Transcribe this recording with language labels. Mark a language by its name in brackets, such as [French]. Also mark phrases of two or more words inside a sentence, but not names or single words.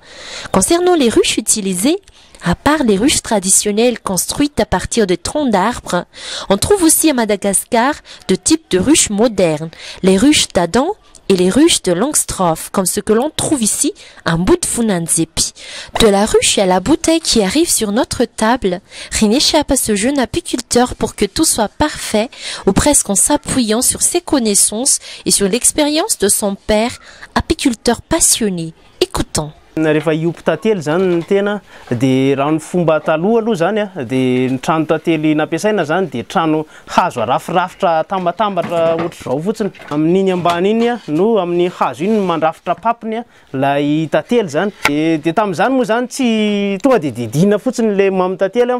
[French] Concernant les ruches utilisées, À part les ruches traditionnelles construites à partir de troncs d'arbres, on trouve aussi à Madagascar deux types de ruches modernes, les ruches d'Adam et les ruches de Langstroth, comme ce que l'on trouve ici en bout de Funanzepi. De la ruche à la bouteille qui arrive sur notre table, rien n'échappe à ce jeune apiculteur pour que tout soit parfait, ou presque en s'appuyant sur ses connaissances et sur l'expérience de son père, apiculteur passionné. Écoutons. [Malagasy] Rehefa iompy tantely zany ny tena dia raha ny fomba taloha aloha zany dia ny trano tantely nampiasaina zany dia trano hazo arafirafitra tambatambatra ohatr'izao fotsiny amin'iny ambany iny no amin'ny hazo iny mandrafitra papiny ilay tantely zany dia tamin'izany moa zany tsy tonga dia didina fotsiny le mamy tantely